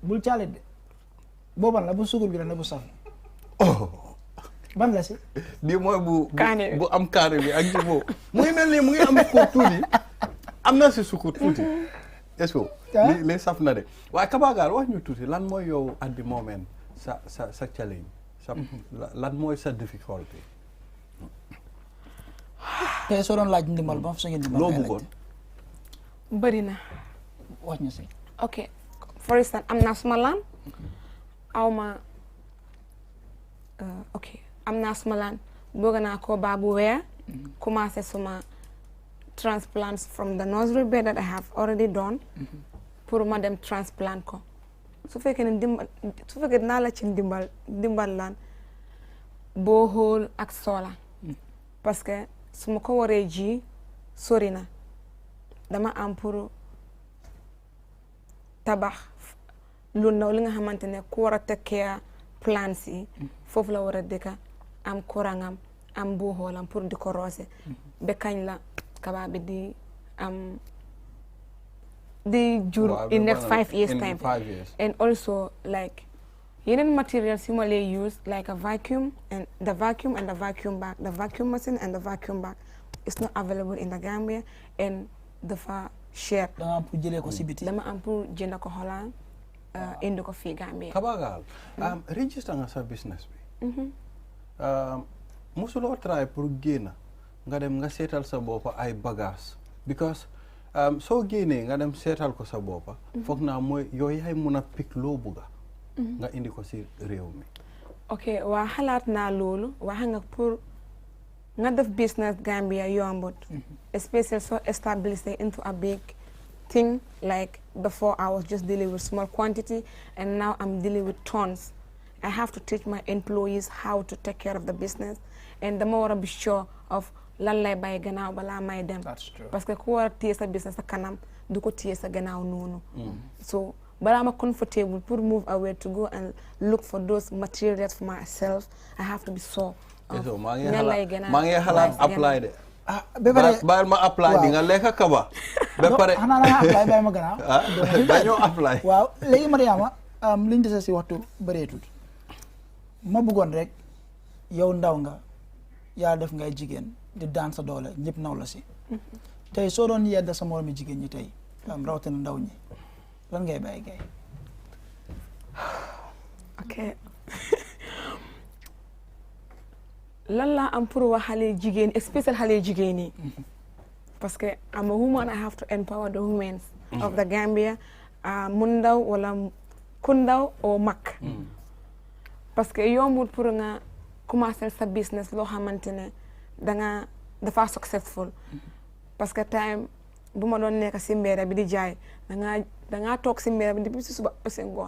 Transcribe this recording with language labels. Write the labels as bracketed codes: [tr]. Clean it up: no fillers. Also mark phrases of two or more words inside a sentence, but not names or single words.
[wo] bul caalit de booban la bu sugur bi la ne bu saf ban la si di mooy bu am kaane bi ak ji boobu mu ngi mel ni mu ngi am sukur tuuti am na si sukur tuuti [fr] est-ce que [wo] li saf na de waaye Kabagaal wax ñu tuuti lan mooy yow [en] at the moment [wo] sa challenge lan mooy sa difficulté tey soo doon laaj ndimbal ba fa ngeen ndimbal loo bëggoon bëri na wax ñu si [en] ok for instance [wo] am naa suma laan am naa suma laan bëgg naa ko baa bu weer commencé suma [en] transplants from the nursery bed that I have already done [wo] pour ma dem transplant ko su fekkee dinaa la ci ndimbal laan borehole ak solar [fr] parce que [wo] su ma ko waree ji sori na dama am pour tabax lu ndaw li nga xamante ne ku war a tekkee plants yi foofu la war a dëkka am courant am borehole pour di ko roose ba kañ la Kaba bi di am di jur [en] in next 5 years time and also like yeneen materials [wo] yu ma lay [en] use like a vacuum and the vacuum bag the vacuum machine and the vacuum bag is not available in the Gambia and dafa cher [wo] dama am pour jëlee ko si biti dama am pour jënd ko Holland indi ko fii Gambia Kabagaal register nga sa business bi musuloo try pour génn nga dem nga seetal sa boppa ay bagage because soo génnee nga dem seetal ko sa boppa foog naa mooy yooyu yaay mun a pick loo bugga nga indi ko si réew mi ok waa xalaat naa loolu waxa nga pour nga def business Gambia yombut [en] especially so established into a big thing like before I was just dealing with small quantity and now I'm dealing with tons. I have to teach my employees how to take care of the business [wo] and dama war a [en] be sure of [wo] lan lay bàyyi gannaaw balaa may dem [fr] parce que [wo] ku war a téye sa business sa kanam du ko téye sa gannaaw noonu so balaa ma [en] comfortable pour move away to go and look for those materials for myself I have to be sure [wo] ñan lay gannaaw maa ngi xalaat apply de ba pare baal ma apply di nga lekk kaba ba pare xanaa la nga apply bàyyi ma gannaaw dañoo apply waaw léegi Mariama liñ dese si waxtu bëreetut ma bëggoon rek yow ndaw nga yaa def ngay jigéen di daan sa doole ñëpp naw la si tey soo doon yedda sa moromi jigéen ñi tey rawatina ndaw ñi lan ngay bàyyi gay ok lan laa am pour wax xale jigéen especially xale jigéen yi [fr] parce que [en] I'm a woman I have to empower the women of the Gambia [wo] mu ndaw wala ku ndaw o mag [fr] parce que [wo] yombul pour nga commencer sa business loo xamante ne dafa successful [fr] parce que [wo] time bu ma doon nekk si mbéera bi di jaay dangaa toog si mbéera bi depuis si suba ba si ngoon